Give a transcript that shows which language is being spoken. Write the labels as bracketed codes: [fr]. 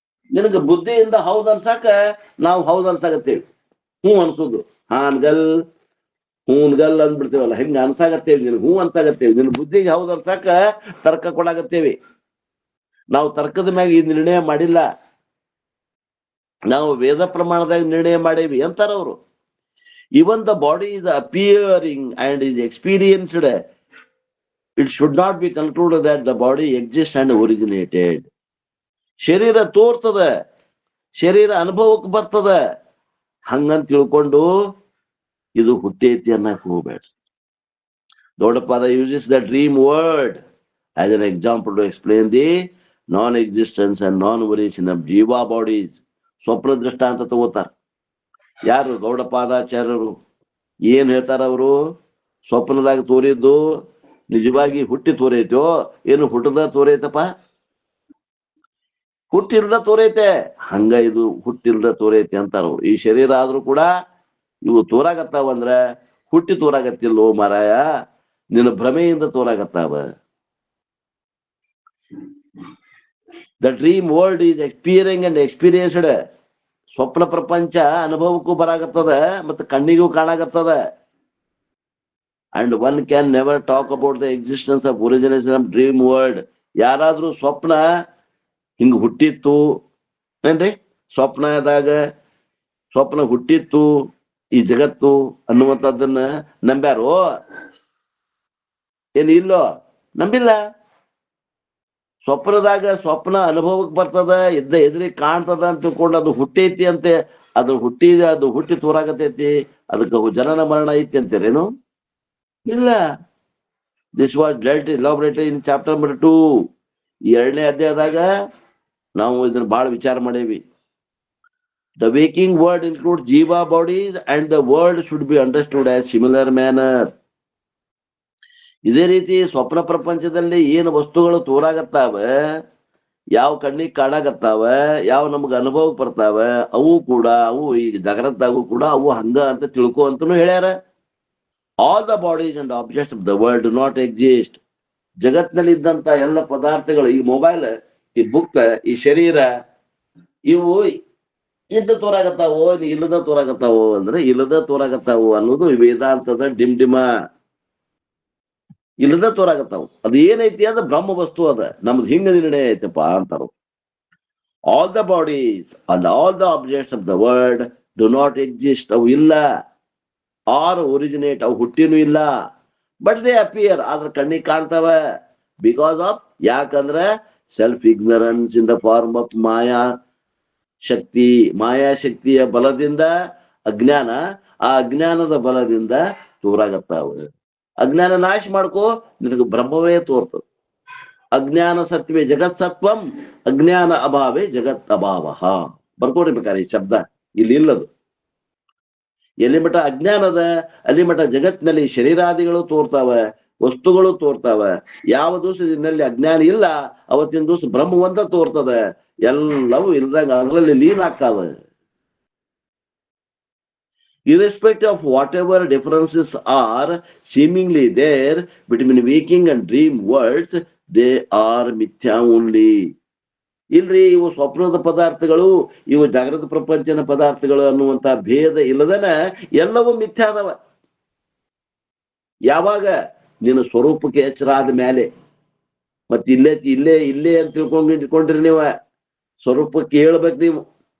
[kn] ನಿನಗ ಬುದ್ಧಿಯಿಂದ ಹೌದ್ ಅನ್ಸಾಕ ನಾವು ಹೌದ್ ಅನ್ಸಾಕತ್ತೇವಿ, ಅನ್ಸುದು ಹಾನ್ಗಲ್ ಹೂನ್ಗಲ್ ಅಂದ್ಬಿಡ್ತೇವಲ್ಲ, ಹಿಂಗ ಅನ್ಸಾಗತ್ತೇವಿ. ನಿನಗೆ ಅನ್ಸಾಗತ್ತೇವಿ, ನಿನ್ ಬುದ್ಧಿಗೆ ಹೌದ್ ಅನ್ಸಾಕ ತರ್ಕ ಕೊಡಾಗತ್ತೇವಿ. ನಾವು ತರ್ಕದ ಮ್ಯಾಗ ಈ ನಿರ್ಣಯ ಮಾಡಿಲ್ಲ, ನಾವು ವೇದ ಪ್ರಮಾಣದಾಗ ನಿರ್ಣಯ ಮಾಡೇವಿ ಅಂತಾರ ಅವರು. [en] Even the body is appearing and is experienced, it should not be concluded that the body exists and originated. [kn] ಶರೀರ ತೋರ್ತದ, ಶರೀರ ಅನುಭವಕ್ಕೆ ಬರ್ತದ, ಹಂಗಂತ ತಿಳ್ಕೊಂಡು ಇದು ಹುಟ್ಟೈತಿ ಅನ್ನಕ್ ಹೋಗ್ಬೇಡ. [en] ದೊಡ್ಡಪಾದ uses the dream word as an example to explain the non-existence and non-origin of jiva bodies. [kn] ಸ್ವಪ್ನ ದೃಷ್ಟ ಅಂತ ತಗೋತಾರ ಯಾರು? ಗೌಡಪಾದಾಚಾರ್ಯರು. ಏನ್ ಹೇಳ್ತಾರ ಅವರು? ಸ್ವಪ್ನದಾಗ ತೋರಿದ್ದು ನಿಜವಾಗಿ ಹುಟ್ಟಿ ತೋರೈತೋ ಏನು ಹುಟ್ಟದ ತೋರೈತಪ್ಪ? ಹುಟ್ಟಿಲ್ದ ತೋರೈತೆ. ಹಂಗ ಇದು ಹುಟ್ಟಿಲ್ದ ತೋರೈತೆ ಅಂತಾರ. ಈ ಶರೀರ ಆದ್ರೂ ಕೂಡ ಇವು ತೋರಾಗತ್ತಾವಂದ್ರ ಹುಟ್ಟಿ ತೋರಾಗತ್ತಿಲ್ಲೋ ಮಾರಾಯ, ನಿನ್ನ ಭ್ರಮೆಯಿಂದ ತೋರಾಗತ್ತಾವ. [en] The dream world is experiencing and experienced. [kn] ಸ್ವಪ್ನ ಪ್ರಪಂಚ ಅನುಭವಕ್ಕೂ ಬರಾಗತ್ತದ ಮತ್ತು ಕಣ್ಣಿಗೂ ಕಾಣಾಗತ್ತದ. [en] And one can never talk about the existence of origination of dream world. [kn] ಯಾರಾದ್ರೂ ಸ್ವಪ್ನ ಹಿಂಗ ಹುಟ್ಟಿತ್ತು ಏನ್ರಿ, ಸ್ವಪ್ನದಾಗ ಸ್ವಪ್ನ ಹುಟ್ಟಿತ್ತು ಈ ಜಗತ್ತು ಅನ್ನುವಂಥದ್ದನ್ನ ನಂಬ್ಯಾರೋ ಏನ್? ಇಲ್ಲೋ, ನಂಬಿಲ್ಲ. ಸ್ವಪ್ನದಾಗ ಸ್ವಪ್ನ ಅನುಭವಕ್ಕೆ ಬರ್ತದ, ಎದುರಿಗೆ ಕಾಣ್ತದ ಅಂತ ತಿಳ್ಕೊಂಡು ಅದು ಹುಟ್ಟೈತಿ ಅಂತೆ, ಅದು ಹುಟ್ಟಿ ತೋರಾಗತೈತಿ, ಅದಕ್ಕೆ ಜನನ ಮರಣ ಐತಿ ಅಂತೀರೇನು? ಇಲ್ಲ. [en] This was dealt elaborated in chapter number 2. [kn] 2ನೇ ಅಧ್ಯಾಯದಾಗ ನಾವು ಇದನ್ನ ಬಹಳ ವಿಚಾರ ಮಾಡೇವಿ. [en] The waking world includes jiva bodies and the world should be understood as similar manner. [kn] ಇದೇ ರೀತಿ ಸ್ವಪ್ನ ಪ್ರಪಂಚದಲ್ಲಿ ಏನು ವಸ್ತುಗಳು ತೋರಾಗತ್ತಾವ, ಯಾವ ಕಣ್ಣಿಗೆ ಕಾಣಾಗತ್ತಾವ, ಯಾವ ನಮಗ ಅನುಭವಕ್ಕೆ ಬರ್ತಾವ, ಅವು ಈ ಜಾಗ್ರತಾಗೂ ಕೂಡ ಅವು ಹಂಗ ಅಂತ ತಿಳ್ಕೊ ಅಂತನೂ ಹೇಳ್ಯಾರ. [en] All the bodies and objects of the world do not exist. [kn] ಜಗತ್ನಲ್ಲಿ ಇದ್ದಂತ ಎಲ್ಲ ಪದಾರ್ಥಗಳು, ಈ ಮೊಬೈಲ್, ಈ ಬುಕ್, ಈ ಶರೀರ, ಇವು ಇದ್ದ ತೋರಾಗತ್ತಾವೋ ಇಲ್ಲದ ತೋರಾಗತ್ತಾವೋ ಅಂದ್ರೆ ಇಲ್ಲದ ತೋರಾಗತ್ತಾವು ಅನ್ನೋದು ವೇದಾಂತದ ಡಿಂಡಿಮ. ಇಲ್ಲದ ತೋರಾಗತ್ತಾವು. ಅದು ಏನೈತಿ ಅಂದ್ರೆ ಬ್ರಹ್ಮ ವಸ್ತು ಅದ, ನಮ್ದು ಹಿಂಗ ನಿರ್ಣಯ ಐತಪ್ಪ ಅಂತಾರ. [en] All the bodies and all the objects of the world do not exist. [kn] ಅವು ಇಲ್ಲ, [en] or originate, [kn] ಅವು ಹುಟ್ಟಿನೂ ಇಲ್ಲ. [en] but they appear, [kn] ಆದ್ರ ಕಣ್ಣಿಗೆ ಕಾಣ್ತಾವ. [en] because of, [kn] ಯಾಕಂದ್ರೆ [en] Self ignorance in the form of maya. [kn] ಶಕ್ತಿ, ಮಾಯಾಶಕ್ತಿಯ ಬಲದಿಂದ ಅಜ್ಞಾನ, ಆ ಅಜ್ಞಾನದ ಬಲದಿಂದ ತೋರಾಗತ್ತಾವ. ಅಜ್ಞಾನ ನಾಶ ಮಾಡ್ಕೋ, ನಿನಗೆ ಬ್ರಹ್ಮವೇ ತೋರ್ತದ. [sa] ಅಜ್ಞಾನ ಸತ್ವೇ ಜಗತ್ ಸತ್ವಂ, ಅಜ್ಞಾನ ಅಭಾವೇ ಜಗತ್ ಅಭಾವ. [kn] ಬರ್ಕೋಡ್ಬೇಕಾರೆ ಈ ಶಬ್ದ ಇಲ್ಲಿ ಇಲ್ಲದು. ಎಲ್ಲಿ ಮಠ ಅಜ್ಞಾನದ ಅಲ್ಲಿ ಮಠ ಜಗತ್ತಿನಲ್ಲಿ ಶರೀರಾದಿಗಳು ತೋರ್ತಾವ, ವಸ್ತುಗಳು ತೋರ್ತಾವ. ಯಾವ ದಿವಸದಲ್ಲಿ ಅಜ್ಞಾನ ಇಲ್ಲ ಅವತ್ತಿನ ದಿವಸ ಬ್ರಹ್ಮವಂತ ತೋರ್ತದ. ಎಲ್ಲವೂ ಇಲ್ದಾಗ ಅದರಲ್ಲಿ ಲೀನ್ ಆಗ್ತಾವ. [en] Irrespective of whatever differences are seemingly there between waking and dream worlds, they are mithya only. [kn] ಇಲ್ರಿ, ಇವು ಸ್ವಪ್ನದ ಪದಾರ್ಥಗಳು, ಇವು ಜಾಗೃತ ಪ್ರಪಂಚನ ಪದಾರ್ಥಗಳು ಅನ್ನುವಂತ ಭೇದ ಇಲ್ಲದನ ಎಲ್ಲವೂ ಮಿಥ್ಯ ಅದಾವ. ಯಾವಾಗ ನಿನ್ನ ಸ್ವರೂಪಕ್ಕೆ ಎಚ್ಚರ ಆದ ಮೇಲೆ, ಮತ್ತೆ ಇಲ್ಲೇ ಇಲ್ಲೇ ಇಲ್ಲೇ ಅಂತ ತಿಳ್ಕೊಂಡಿಟ್ಕೊಂಡ್ರಿ ನೀವ, ಸ್ವರೂಪಕ್ಕೆ ಹೇಳ್ಬೇಕು ನೀವು.